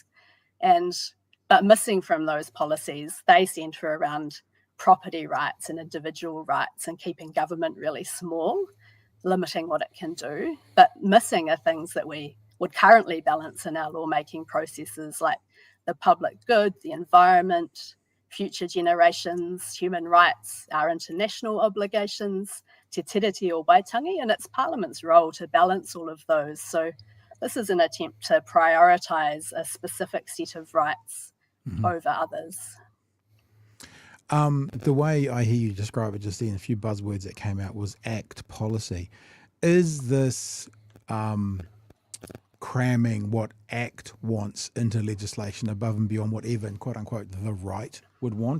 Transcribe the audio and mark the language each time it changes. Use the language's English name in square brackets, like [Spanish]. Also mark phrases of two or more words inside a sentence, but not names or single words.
[English] But missing from those policies, they centre around property rights and individual rights and keeping government really small, limiting what it can do. But missing are things that we would currently balance in our lawmaking processes, like the public good, the environment, future generations, human rights, our international obligations, te tiriti o waitangi, and it's Parliament's role to balance all of those. So this is an attempt to prioritise a specific set of rights over others. The way I hear you describe it just then, a few buzzwords that came out was ACT policy. Is this cramming what ACT wants into legislation above and beyond what even, quote unquote, the right would want?